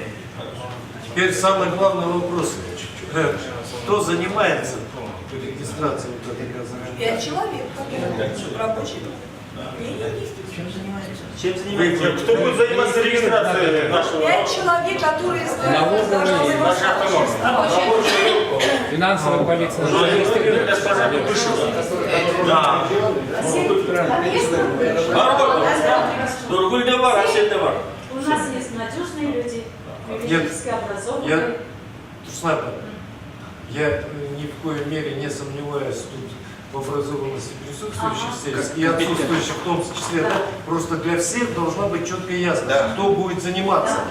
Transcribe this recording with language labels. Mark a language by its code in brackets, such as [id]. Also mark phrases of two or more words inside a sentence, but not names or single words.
[ru] Теперь самый главный вопрос. Кто занимается регистрацией вот этой газовой? 5 человек, как рабочие. Чем занимаетесь? Кто будет заниматься регистрацией нашего? 5 человек, которые должны Финансовая полиция. Да. Нургуль бар, Асет бар. У нас есть надежные люди, юридически образованные. Я ни в коей мере не сомневаюсь тут в образованности присутствующих здесь и отсутствующих в том числе. Да? Просто для всех должна быть четко и ясно, кто будет заниматься.